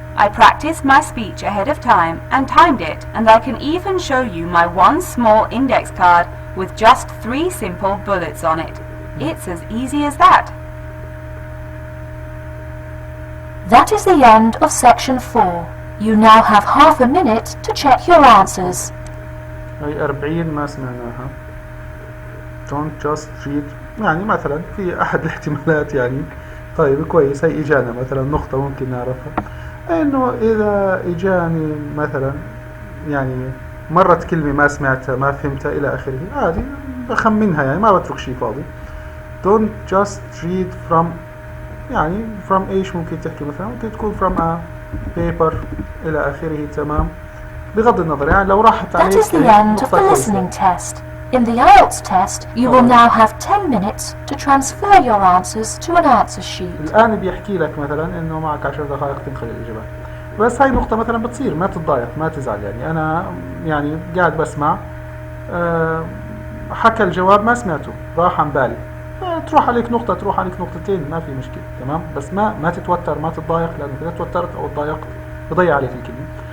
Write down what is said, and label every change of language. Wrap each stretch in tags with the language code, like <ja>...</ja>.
<en>I practiced my speech ahead of time and timed it, and I can even show you my one small index card with just 3 simple bullets on it. It's as easy as that. That is the end of section 4. You now have half a minute to check your answers.</en> <ar>هي 40 ما سمعناها.</ar> <en>Don't just read.</en> <ar>يعني مثلا في أحد الاحتمالات يعني طيب كويس هي إجانا مثلا نقطة ممكن نعرفها إنه إذا إجاني مثلا يعني مرت كلمة ما سمعتها ما فهمتها إلى آخره عادي بخمنها يعني ما بترك شيء فاضي.</ar> <en>Don't just read from</en> <ar>يعني from إيش ممكن تحكي مثلا ممكن تكون</ar> <en>from a paper</en> <ar>إلى آخره تمام بغض النظر يعني لو راحت عليك.</ar> <en>That is the end of the listening test. In the IELTS test, you will now have 10 minutes to transfer your answers to an answer sheet.</en> <ar>الآن بيحكي لك مثلا إنه معك 10 دقائق تنقل الإجابات. بس هاي نقطة مثلا بتصير ما تتضايق ما تزعل يعني أنا يعني قاعد بسمع حكى الجواب ما سمعته راح عن بالي تروح عليك نقطة تروح عليك نقطتين ما في مشكلة تمام بس ما تتوتر ما تتضايق لأنه إذا توترت أو تضايقت بضيع عليك الكلمة.</ar>